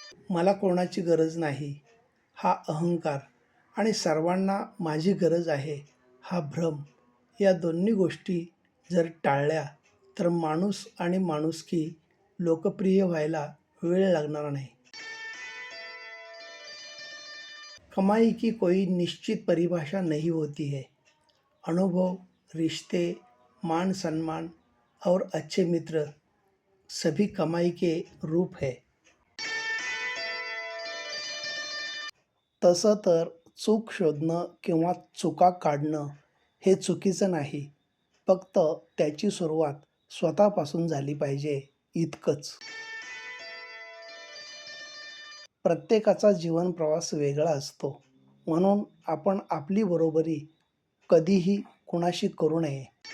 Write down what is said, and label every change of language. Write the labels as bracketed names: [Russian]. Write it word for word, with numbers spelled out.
[Marathi] मला कोणाची गरज नाही हा अहंकार आणि सर्वांना माझी गरज आहे हा भ्रम, या दोन्ही गोष्टी जर टाळल्या तर माणूस आणि माणुसकी लोकप्रिय व्हायला वेळ लागणार नाही. [Hindi] कमाई की कोई निश्चित परिभाषा नहीं होती है. अनुभव, रिश्ते, मान सम्मान और अच्छे मित्र सभी कमाई के रूप है. [Marathi] तसं तर चूक शोधणं किंवा चुका काढणं हे चुकीचं नाही, फक्त त्याची सुरुवात स्वतःपासून झाली पाहिजे इतकंच. प्रत्येकाचा जीवन प्रवास वेगळा असतो, म्हणून आपण आपली बरोबरी कधीही कुणाशी करू नये.